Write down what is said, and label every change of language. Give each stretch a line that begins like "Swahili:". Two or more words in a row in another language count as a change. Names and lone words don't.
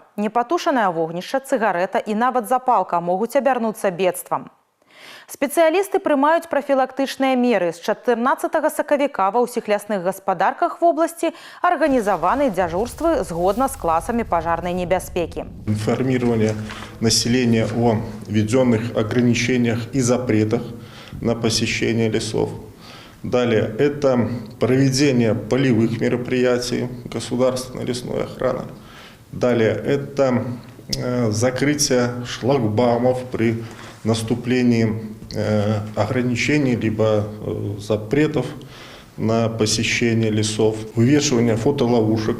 Belarusian: Непатушанае вогнішча, цыгарэта і нават запалка могуць абярнуцца бедствам. Спецыялісты прымаюць прафілактычныя меры. З 14 сакавіка ва ўсіх лясных гаспадарках вобласці арганізаваны дзяжурствы згодна з класамі пажарнай небяспекі.
Russian: Информирование населения о введенных ограничениях и запретах на посещение лесов. Далее это проведение полевых мероприятий государственной лесной охраны. Далее это закрытие шлагбаумов при наступлении ограничений либо запретов на посещение лесов, вывешивание фотоловушек.